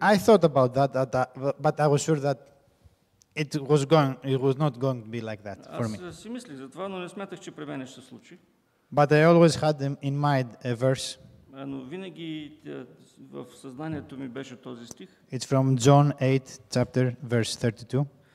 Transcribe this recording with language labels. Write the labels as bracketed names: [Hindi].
[English] I thought about that, but I was sure that it was not going to be like that for me. [Bulgarian] Аз си мислих за това, но не смятах, че при мен ще се случи. [English] But I always had in mind a verse. [Bulgarian] Но винаги в съзнанието ми беше този стих. [English] It's from John 8, chapter, verse 32.